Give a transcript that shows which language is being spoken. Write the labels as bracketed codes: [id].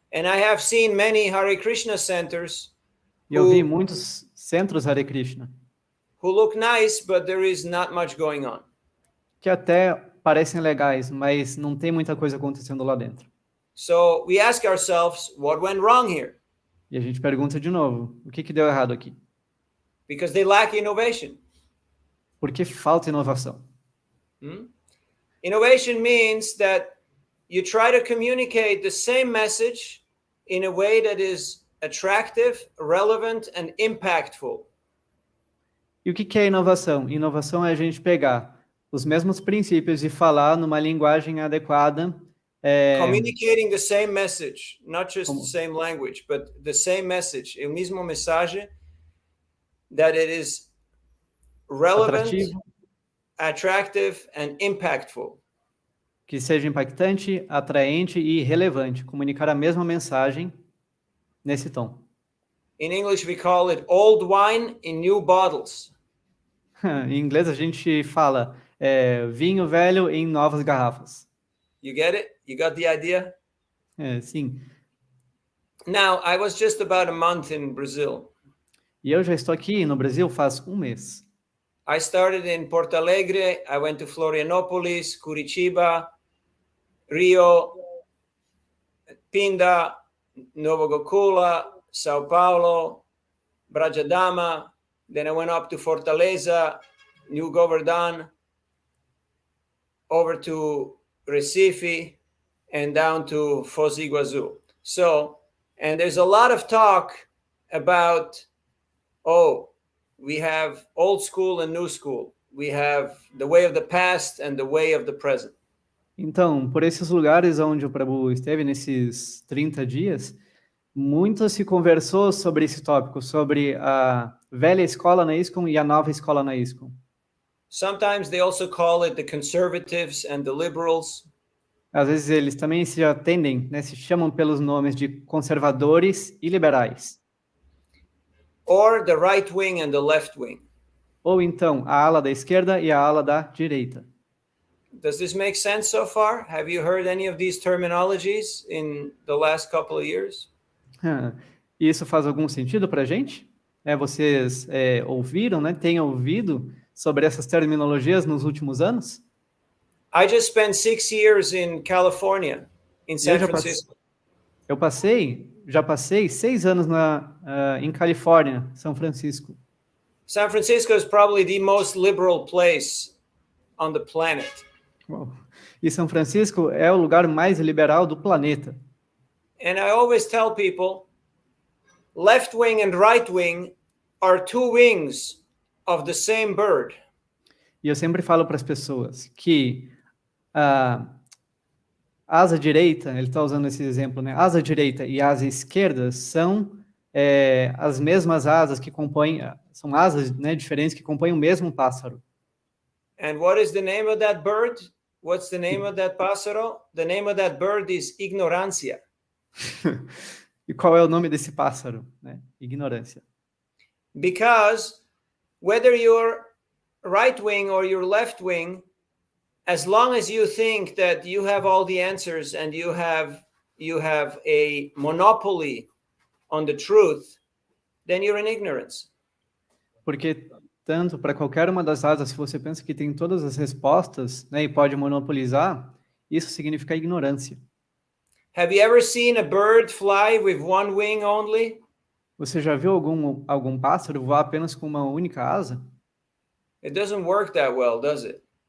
[en] And I have seen many Hare Krishna centers. [pt] E eu vi muitos centros Hare Krishna. [en] Who look nice, but there is not much going on. [pt] Que até parecem legais, mas não tem muita coisa acontecendo lá dentro. [en] So we ask ourselves, what went wrong here? [pt] E a gente pergunta de novo, o que deu errado aqui? [en] Because they lack innovation. [pt] Porque falta inovação. [en] Innovation means that you try to communicate the same message in a way that is attractive, relevant, and impactful. [pt] E o que é inovação? Inovação é a gente pegar os mesmos princípios e falar numa linguagem adequada. [en] Communicating the same message, not just the same language, but the same message, [pt] o mesmo mensagem, [en] that it is relevant, [pt] atrativo, [en] attractive, and impactful. [pt] que seja impactante, atraente e relevante. Comunicar a mesma mensagem nesse tom. [en] In English, we call it old wine in new bottles. [pt] Em inglês a gente fala vinho velho em novas garrafas. [en] You get it? You got the idea? [pt] Sim. [en] Now, I was just about a month in Brazil. [pt] E eu já estou aqui no Brasil faz um mês. [en] I started in Porto Alegre. I went to Florianópolis, Curitiba, Rio, Pinda, Nova Gokula, Sao Paulo, Brajadama. Then I went up to Fortaleza, New Govardhan, over to Recife, and down to Foz do Iguaçu. So, and there's a lot of talk about, we have old school and new school. We have the way of the past and the way of the present. [pt] Então, por esses lugares onde o Prabhu esteve nesses 30 dias, muito se conversou sobre esse tópico, sobre a velha escola na ISKCON e a nova escola na ISKCON. [en] Sometimes they also call it the conservatives and the liberals. [pt] Às vezes eles também se atendem, né, se chamam pelos nomes de conservadores e liberais. [en] Or the right wing and the left wing. [pt] Ou então a ala da esquerda e a ala da direita. [en] Does this make sense so far? Have you heard any of these terminologies in the last couple of years? [pt] Isso faz algum sentido para a gente? Vocês ouviram, né? Têm ouvido sobre essas terminologias nos últimos anos? [en] I just spent 6 years in California, in San Francisco. [pt] Já passei 6 anos em Califórnia, São Francisco. [en] San Francisco is probably the most liberal place on the planet. [pt] E São Francisco é o lugar mais liberal do planeta. [en] And I always tell people, left wing and right wing are two wings of the same bird. [pt] E eu sempre falo para as pessoas que a asa direita, ele está usando esse exemplo, né? Asa direita e asa esquerda são as mesmas asas que compõem, são asas, né, diferentes que compõem o mesmo pássaro. [en] And what is the name of that bird? What's the name of that pássaro? The name of that bird is ignorância. [pt] E qual é o nome desse pássaro? Né? Ignorância. [en] Because whether you're right wing or you're left wing, as long as you think that you have all the answers and you have a monopoly on the truth, then you're in ignorance. [pt] Porque tanto para qualquer uma das asas, se você pensa que tem todas as respostas, né, e pode monopolizar, isso significa ignorância. [en] Have you ever seen a bird fly with one wing only? [pt] Você já viu algum pássaro voar apenas com uma única asa? [en] It doesn't work that well, does it?